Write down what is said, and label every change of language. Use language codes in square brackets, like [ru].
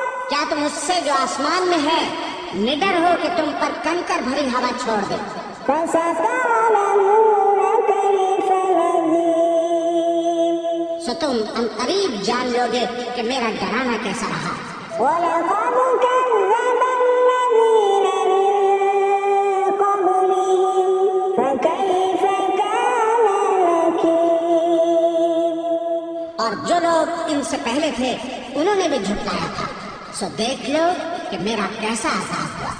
[ur] کیا تم اس سے جو آسمان میں ہے نڈر ہو کہ تم پر کنکر بھری ہوا چھوڑ دے؟ [ar] فستعلمون كيف نذير. [ur] سو تم عنقریب جان لو گے کہ میرا ڈرانا کیسا رہا. [ar] ولقد كذب الذين من قبلهم فكيف كان نكير. [ur] اور جو لوگ ان سے پہلے تھے انہوں نے بھی جھٹلایا تھا، سو دیکھ لو کہ میرا کیسا عذاب ہوا.